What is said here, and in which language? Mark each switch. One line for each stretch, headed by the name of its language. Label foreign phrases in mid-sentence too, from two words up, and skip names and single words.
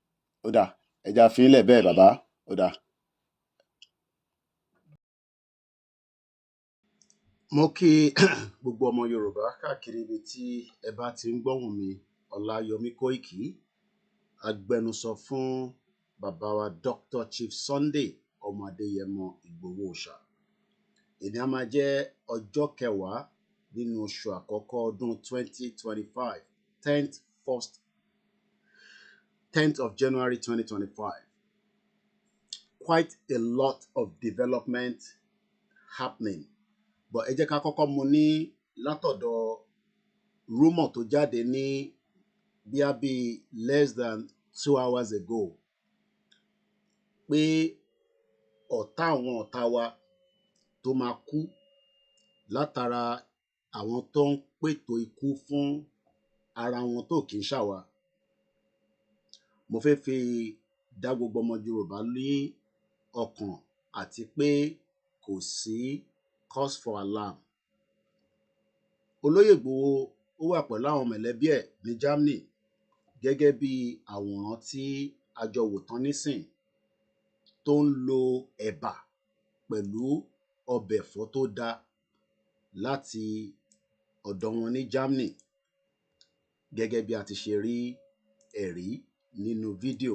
Yoruba: ó dà ẹja fi ilẹ̀ bẹ́ẹ̀ bàbá ó dà. mo kí gbogbo ọmọ Yorùbá káàkiri ibi tí ẹ bá ti ń gbóhùn mi Ọláyọmí Kóìkì agbẹnusọ fún bàbá wa Dr. Chief Sunday ọmọ Adéyẹmọ Ìgbòho Òòṣà. èní á máa jẹ́ ọjọ́ 10 nínú oṣù àkọ́kọ́ ọdún 2025
English: 10th of January
Yoruba: 2025.
English: Quite a lot of development happening.
Yoruba: But ẹ jẹ́ ká kọ́kọ́ mú ní látọ̀dọ̀ rumor tó jáde ní bí
English: less than 2 hours ago
Yoruba: pé ọ̀tá àwọn ọ̀tá wa tó máa kú látara àwọn tó ń pètò ikú fún ara wọn tó kì í ṣàwa. Mo fẹ́ fi dá gbogbo ọmọ Yorùbá ní ọkàn àti pé kò sí
English: cause for alarm.
Yoruba: Olóyè Ìgbòho ó wà pẹ̀lú àwọn mẹ̀lẹ́bí ẹ̀ ní Germany gẹ́gẹ́ bí àwòrán tí a jọ wò tán nísìn tó ń lo ẹ̀bà pẹ̀lú ọbẹ̀ ẹ̀fọ́ tó dáa láti ọ̀dọ̀ wọn ní Germany gẹ́gẹ́ bí a ti ṣe rí ẹ̀rí nínú fídíò.